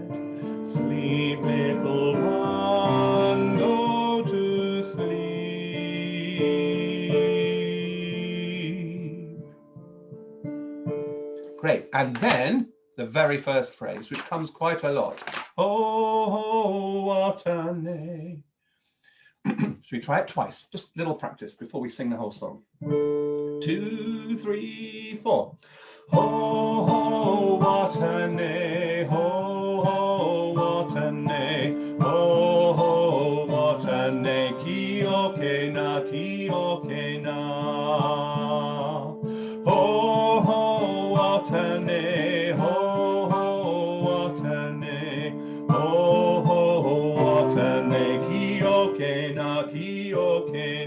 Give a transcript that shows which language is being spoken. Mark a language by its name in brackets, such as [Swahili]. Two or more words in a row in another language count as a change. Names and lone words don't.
[English] Sleep little one, go to sleep. Great. And then the very first phrase, which comes quite a lot. Oh, Watanae. Should we try it twice? Just a little practice before we sing the whole song. 2, 3, 4. Ho, ho, Watanae, ho, ho, Watanae, ho, ho, Watanae, ki-o-ke na, ki-o-ke na. Ho, ho, Watanae, ho, ho, Watanae, ho, ho, Watanae, ki-o-ke na, ki-o-ke na.